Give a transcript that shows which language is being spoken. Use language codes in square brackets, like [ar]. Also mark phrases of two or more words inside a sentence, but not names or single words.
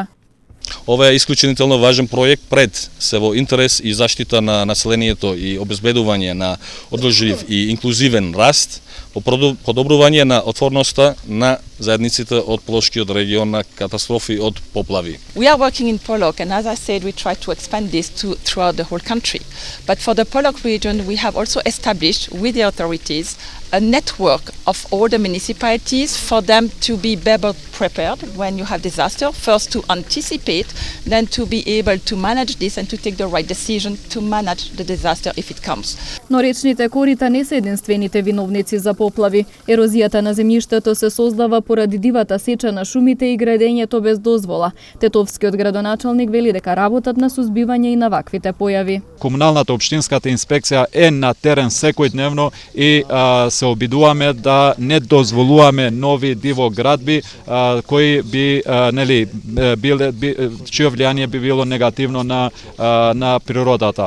[mk] Ова е исклучително важен проект пред се во интерес и заштита на населението и обезбедување на одржлив и инклузивен раст, по подобрување на отворноста на заедниците од Полошкиот регион на катастрофи од поплави. [en] We are working in Polok, and as I said, we try to expand this throughout the whole country. But for the Polok region, we have also established with the authorities a network of all the municipalities for them to be better prepared when you have disaster. First to anticipate, then to be able to manage this and to take the right decision to manage the disaster if it comes. [mk] Но речните корита не се единствените виновници за поплави. Ерозијата на земјиштето се создава поради дивата сеча на шумите и градењето без дозвола. Тетовскиот градоначалник вели дека работат на сузбивање и на ваквите појави. Комуналната општинската инспекција е на терен секојдневно и се обидуваме да не дозволуваме нови дивоградби кои би чие влијание би било негативно на природата.